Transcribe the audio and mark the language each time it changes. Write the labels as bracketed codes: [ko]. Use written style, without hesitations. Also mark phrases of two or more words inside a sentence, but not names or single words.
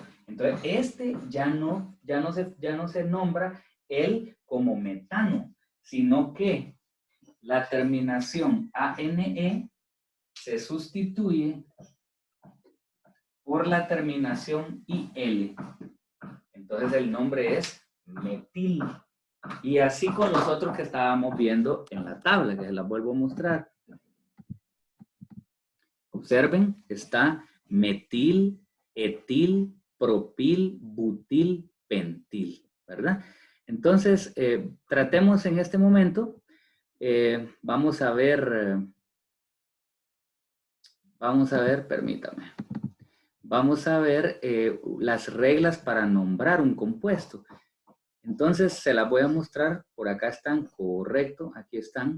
[es] Entonces, este ya no se nombra él como metano, sino que la terminación ANE se sustituye por la terminación IL. Entonces, el nombre es metil. Y así con los otros que estábamos viendo en la tabla, que se las vuelvo a mostrar. Observen, está metil, etil, propil, butil, pentil, ¿verdad? Entonces, tratemos en este momento, vamos a ver, permítame, vamos a ver las reglas para nombrar un compuesto. Entonces, se las voy a mostrar, por acá están, correcto, aquí están.